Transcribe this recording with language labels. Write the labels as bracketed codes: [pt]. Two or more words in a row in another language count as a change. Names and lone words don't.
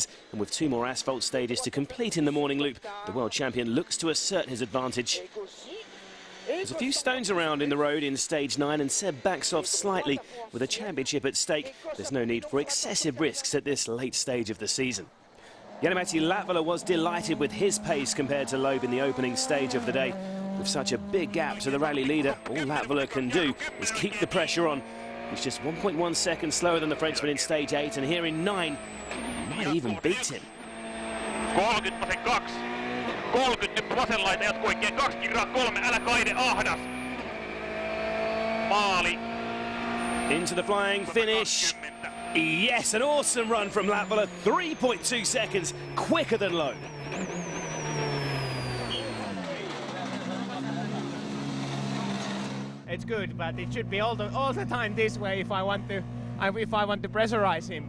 [en] And with 2 more asphalt stages to complete in the morning loop, the world champion looks to assert his advantage. There's a few stones around in the road in stage 9, and Seb backs off slightly. With a championship at stake, there's no need for excessive risks at this late stage of the season. Jani-Matti Latvala was delighted with his pace compared to Loeb in the opening stage of the day. With such a big gap to the rally leader, all Latvala can do is keep the pressure on. He's just 1.1 seconds slower than the Frenchman in stage 8, and here in 9, might even beat him. 30,2. [fi] 30 nyt vasenlaita jatkuu oikein 2 kirraa 3, älä kaide ahdas. Maali. [en] Into the flying finish. Yes, an awesome run from Latvala, 3.2 seconds quicker than Loeb. It's good, but it should be all the time this way if I want to pressurize him.